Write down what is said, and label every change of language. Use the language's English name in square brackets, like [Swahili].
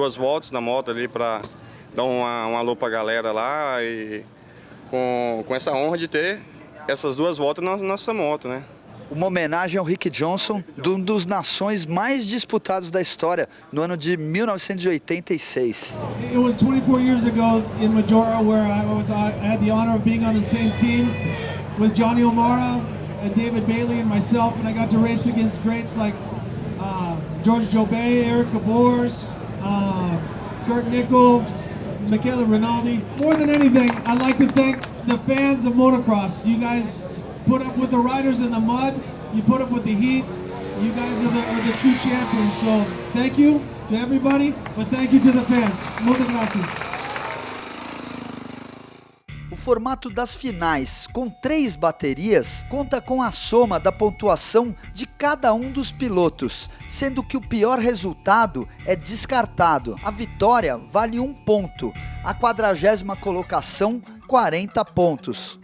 [Portuguese] 2 voltas na moto ali pra dar um alô pra galera lá e com essa honra de ter essas 2 voltas na nossa moto, né? Uma homenagem ao Rick Johnson, um dos nações mais disputados da história, no ano de 1986. [English] It was 24 years ago in Majora where I had the honor of being on the same team with Johnny O'Mara and David Bailey and myself, and I got to race against greats like George Jobet, Eric Gabors, Kurt Nichol, Michele Rinaldi. More than anything, I'd like to thank the fans of motocross. You guys put up with the riders in the mud, you put up with the heat, you guys are the true champions. So thank you to everybody, but thank you to the fans. [Italian] Muito grazie. [Portuguese] O formato das finais, com 3 baterias, conta com a soma da pontuação de cada um dos pilotos, sendo que o pior resultado é descartado. A vitória vale 1 ponto, a 40ª colocação 40 pontos.